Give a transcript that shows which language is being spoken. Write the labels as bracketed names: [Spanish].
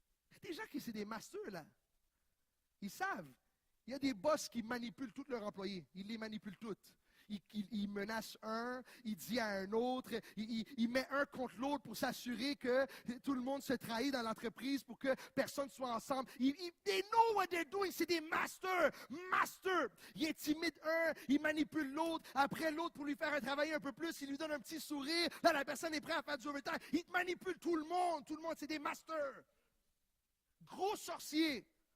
[French] Il y a des gens qui sont des masters, là. Ils savent. Il y a des boss qui manipulent tous leurs employés. Ils les manipulent tous. Il menace un, il dit à un autre, il met un contre l'autre pour s'assurer que tout le monde se trahit dans l'entreprise pour que personne ne soit ensemble. [English] They know what they're doing, [French] c'est des masters. Il intimide un, il manipule l'autre, après l'autre pour lui faire travailler un peu plus, il lui donne un petit sourire, là la personne est prête à faire du overtime. Il manipule tout le monde, c'est des masters. Gros sorciers.